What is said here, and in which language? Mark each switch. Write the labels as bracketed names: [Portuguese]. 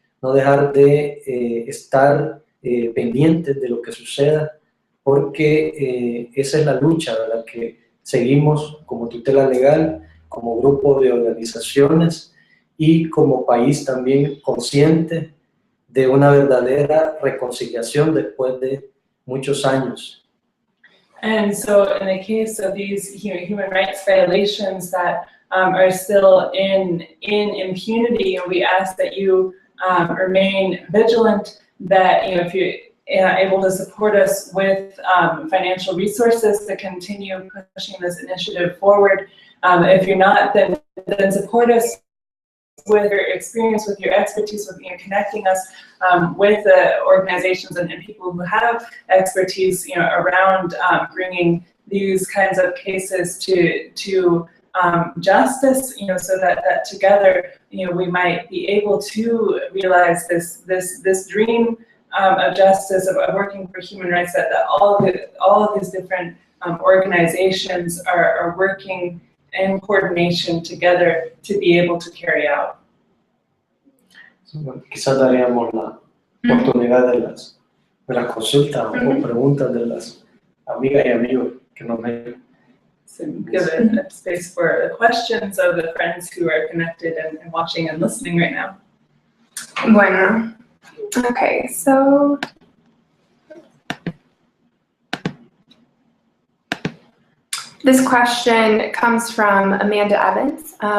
[Spanish] No dejar de estar pendientes de lo que suceda, porque esa es la lucha, ¿verdad?, que seguimos como Tutela Legal, como grupo de organizaciones y como país también consciente de una verdadera reconciliación después de muchos años. [English] And so in the case of these human rights violations that are still in impunity, we ask that you remain vigilant, that if able to support us with financial resources to continue pushing this initiative forward. If you're not, then support us with your experience, with your expertise, with connecting us with the organizations and people who have expertise, around bringing these kinds of cases to justice, so that together, we might be able to realize this dream of justice, of working for human rights, that all of these different organizations are working in coordination together to be able to carry out. [Spanish] Bueno, quizás daríamos la oportunidad de las consultas o preguntas de las amigas y amigos que nos ven. [English] So give a space for the questions of the friends who are connected and watching and listening right now. Bueno, okay, so this question comes from Amanda Evans.